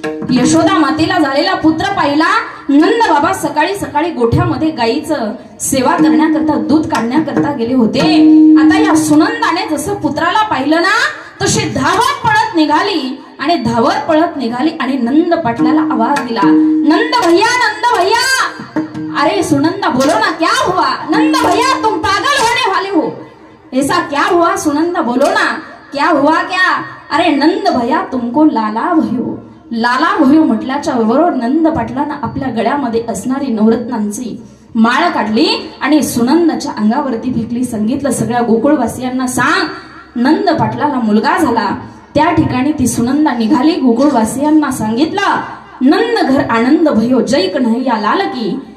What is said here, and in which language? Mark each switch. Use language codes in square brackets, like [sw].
[mr] यशोदा मातेला झालेला पुत्र पाहिला. नंद बाबा सकाळी सकाळी गोठ्यामध्ये गाईचं सेवा करण्याकरता, दूध काढण्याकरता गेले होते. आता या सुनंदाने जसं पुत्राला पाहिलं ना, तशी धावत पळत निघाली आणि धावत पळत निघाली आणि नंद पाटलाला आवाज दिला, नंद भैया, नंद भैया. [hi] अरे सुनंदा बोलो ना, क्या हुआ? नंद भैया तुम पागल होने वाले हो. ऐसा क्या हुआ सुनंदा, बोलो ना, क्या हुआ क्या? अरे नंद भैया तुमको लाला भयो. [mr] लाला भयो म्हटल्याच्या बरोबर नंद पाटलांना आपल्या गळ्यामध्ये असणारी नवरत्नांची माळ काढली आणि सुनंदाच्या अंगावरती फेकली. सांगितलं सगळ्या गोकुळवासियांना सांग, नंद पाटलाला मुलगा झाला. त्या ठिकाणी ती सुनंदा निघाली. गोकुळवासियांना सांगितलं, [hi] नंद घर आनंद भयो जैक नाही या लाल की.